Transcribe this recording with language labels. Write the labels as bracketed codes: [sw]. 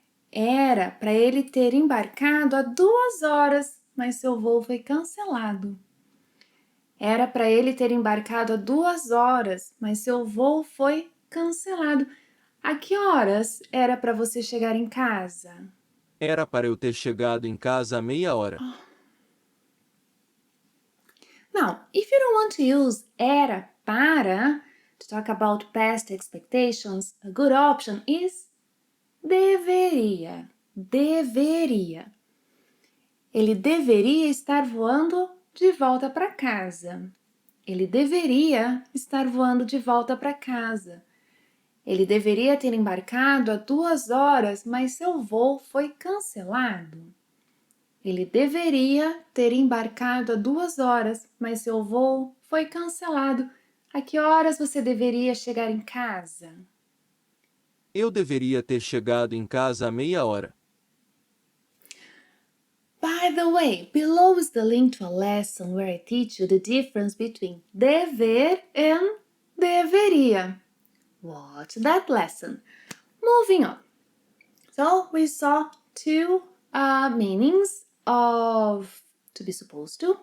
[pt] Era para ele ter embarcado há 2 horas, mas seu voo foi cancelado. Era para ele ter embarcado há 2 horas, mas seu voo foi cancelado. A que horas era para você chegar em casa? Era para eu ter chegado em casa há meia hora. [en] Now, if you don't want to use [pt] era para [en] to talk about past expectations, a good option is deveria. [pt] Deveria. Ele deveria estar voando de volta para casa. Ele deveria estar voando de volta para casa. Ele deveria ter embarcado há 2 horas, mas seu voo foi cancelado. Ele deveria ter embarcado há 2 horas, mas seu voo foi cancelado. A que horas você deveria chegar em casa? Eu deveria ter chegado em casa há meia hora. [en] By the way, below is the link to a lesson where I teach you the difference between dever and deveria. Watch that lesson. Moving on. So we saw 2 meanings of to be supposed to.